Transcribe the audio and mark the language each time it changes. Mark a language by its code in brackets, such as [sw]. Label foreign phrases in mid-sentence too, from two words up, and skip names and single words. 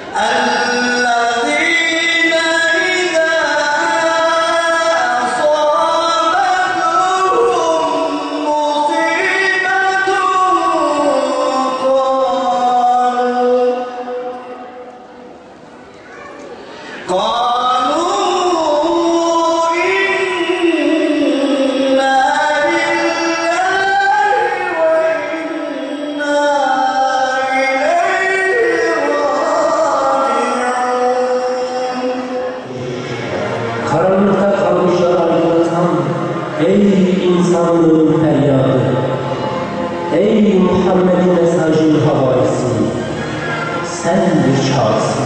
[ar] الذين إذا أصابتهم مصيبة قالوا إنا لله وإنا إليه راجعون. [tr] Karanlıkta kalmışlar aydınlatan ey insanlığın feryadı, ey Muhammed'in mesajın havalisi, sen bir çağırsın.